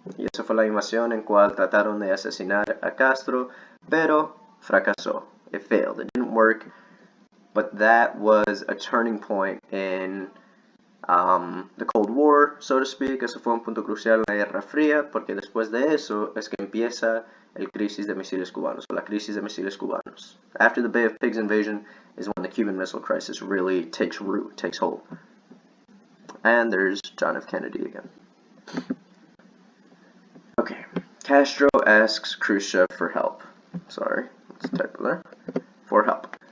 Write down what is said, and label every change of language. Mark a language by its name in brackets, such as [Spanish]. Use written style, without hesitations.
[Spanish] Y eso fue la invasión en cual trataron de asesinar a Castro, pero fracasó. [English] It failed. It didn't work. But that was a turning point in the Cold War, so to speak. [Spanish] Eso fue un punto crucial en la Guerra Fría, porque después de eso es que empieza el crisis de misiles cubanos, la crisis de misiles cubanos. [English] After the Bay of Pigs invasion is when the Cuban Missile Crisis really takes root, takes hold. And there's John F. Kennedy again. Okay, Castro asks Khrushchev for help. Sorry, let's type there. For help.